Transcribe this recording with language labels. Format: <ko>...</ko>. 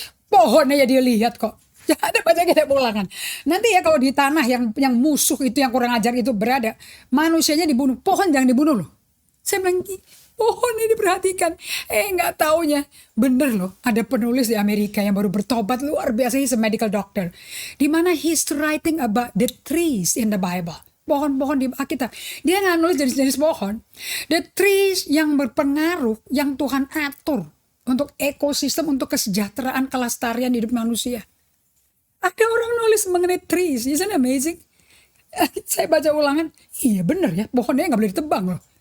<id>Pohonnya ya dia lihat kok. Ada baca kita ulangan. Nanti ya kalau di tanah yang musuh itu, yang kurang ajar itu berada, manusianya dibunuh. Pohon jangan dibunuh loh. Saya bilang, pohon ini diperhatikan. Gak taunya. Bener loh, ada penulis di Amerika yang baru bertobat luar biasa.</id> <en>He's a medical doctor.</en> <id>Dimana</id> <en>he's writing about the trees in the Bible.</en> <id>Pohon-pohon di Alkitab. Dia nggak nulis jenis-jenis pohon.</id> <en>The trees</en> <id>yang berpengaruh, yang Tuhan atur untuk ekosistem, untuk kesejahteraan, kelestarian hidup manusia. Ada orang nulis mengenai trees,</id> <en>isn't it amazing?</en> <id>Saya baca ulangan, iya bener ya, pohonnya nggak boleh ditebang loh.</id>